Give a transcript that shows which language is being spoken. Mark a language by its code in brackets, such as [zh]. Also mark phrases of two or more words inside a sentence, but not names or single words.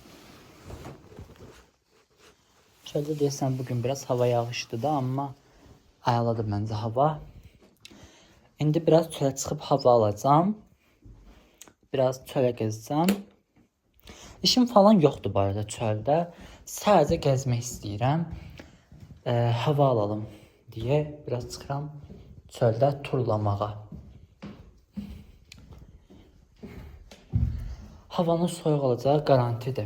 [tr] Şöyle desem bugün biraz hava yağışlı da ama ayarladı bence hava. [az] Şimdi biraz çölə çıxıb hava alacağım. [tr] Biraz çölə gezeceğim. İşim falan yoktu bu arada çöldə. [az] Sadəcə gezmək istəyirəm. Hava alalım diye biraz çıxıram çöldə turlamağa. Havanın soyuq olacağı garantidir.